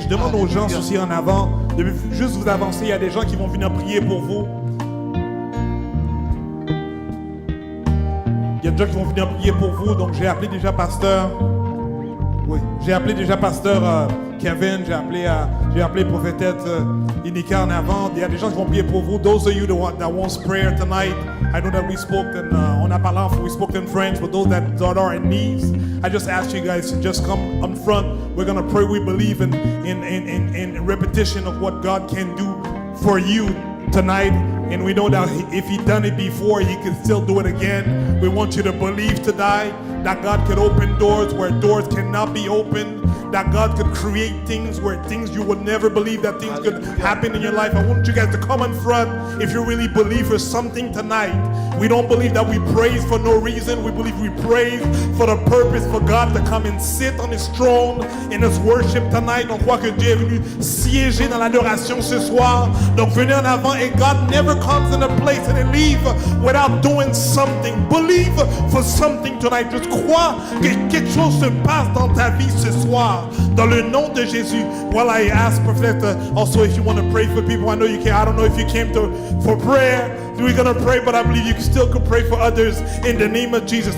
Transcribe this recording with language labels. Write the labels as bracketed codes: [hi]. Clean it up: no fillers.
[fr] Je demande aux gens aussi en avant de juste vous avancer. Il y a des gens qui vont venir prier pour vous. Il y a des gens qui vont venir prier pour vous. Donc j'ai appelé déjà pasteur. Oui, j'ai appelé déjà pasteur Kevin. J'ai appelé prophétesse Inika en avant. Il y a des gens qui vont prier pour vous. [en] Those of you that wants prayer tonight, I know that we spoke we spoke in French, but those that are in needs, I just ask you guys to just come on front. We're gonna pray. We believe in repetition of what God can do for you tonight. And we know that if He done it before, He can still do it again. We want you to believe tonight that God could open doors where doors cannot be opened. That God could create things where things you would never believe that things could happen in your life. I want you guys to come in front if you really believe for something tonight. We don't believe that we praise for no reason. We believe we praise for the purpose for God to come and sit on His throne in His worship tonight. [fr] On croit que Dieu est venu siéger dans l'adoration ce soir. Donc venez en avant, [en] and God never comes in a place and He leave without doing something. Believe for something tonight. [fr] Just crois que quelque chose se passe dans ta vie ce soir. Dans le nom de Jésus. [en] Well, I asked Prophet also if you want to pray for people. I know you can. I don't know if you came for prayer. We're going to pray, but I believe you still could pray for others in the name of Jesus.